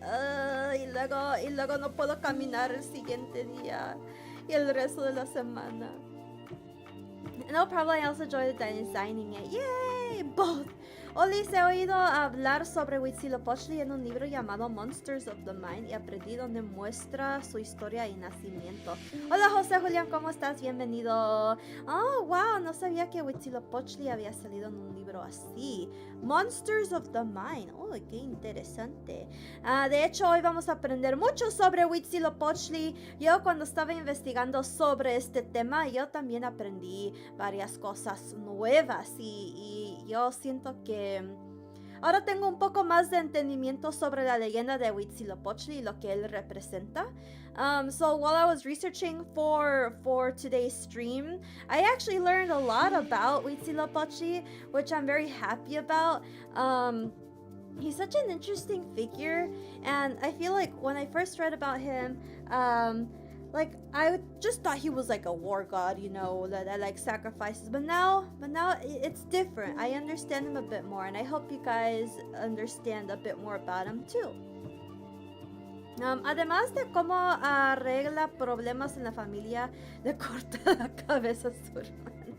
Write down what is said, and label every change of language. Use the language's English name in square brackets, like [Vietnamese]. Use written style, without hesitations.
[Spanish] Y luego no puedo caminar el siguiente día y el resto de la semana. [English] No problem, I also enjoy designing it. Yay! Both! [Spanish] Oli, se he oído hablar sobre Huitzilopochtli en un libro llamado Monsters of the Mind y aprendí donde muestra su historia y nacimiento. Hola José Julián, ¿cómo estás? Bienvenido. Oh, wow, no sabía que Huitzilopochtli había salido en un libro así. Monsters of the Mind. Oh, qué interesante. De hecho, hoy vamos a aprender mucho sobre Huitzilopochtli. Yo cuando estaba investigando sobre este tema, yo también aprendí varias cosas nuevas y yo siento que ahora tengo un poco más de entendimiento sobre la leyenda de Huitzilopochtli y lo que él representa. [English] So while I was researching for today's stream, I actually learned a lot about Huitzilopochtli, which I'm very happy about. He's such an interesting figure, and I feel like when I first read about him, like I just thought he was like a war god, you know, that like sacrifices. But now it's different. I understand him a bit more, and I hope you guys understand a bit more about him too. [Spanish] Además de cómo arregla problemas en la familia, le corta la cabeza a su hermana.